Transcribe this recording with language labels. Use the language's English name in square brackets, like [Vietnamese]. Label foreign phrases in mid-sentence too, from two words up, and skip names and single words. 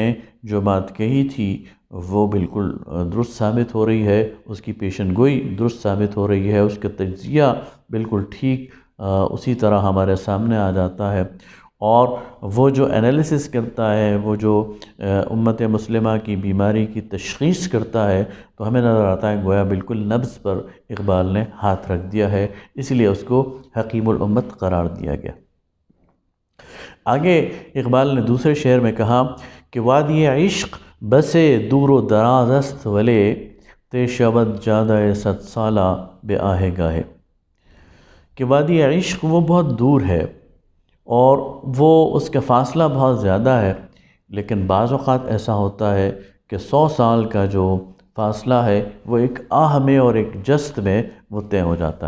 [Urdu] جو بات کہی تھی وہ بالکل درست ثابت ہو رہی ہے، اس کی پیشن گوئی درست ثابت ہو رہی ہے، اس کا تجزیہ بالکل ٹھیک اسی طرح ہمارے سامنے آ جاتا ہے، اور وہ جو انالیسس کرتا ہے، وہ جو امت مسلمہ کی بیماری کی تشخیص کرتا ہے، تو ہمیں نظر آتا ہے گویا بالکل نبض پر اقبال نے ہاتھ رکھ دیا ہے، اس لیے اس کو حکیم الامت قرار دیا گیا۔ آگے اقبال نے دوسرے شعر میں کہا کہ [Persian] وادی عشق بسے دور و دراز است ولے، تے شود جادہ 100 سالہ بے آہے گاہے۔ [Urdu] کہ وادی عشق وہ بہت دور ہے، اور وہ اس کا فاصلہ بہت زیادہ ہے، لیکن بعض اوقات ایسا ہوتا ہے کہ 100 سال کا جو فاصلہ ہے وہ ایک آہ میں اور ایک جست میں وہ طے ہو جاتا ہے۔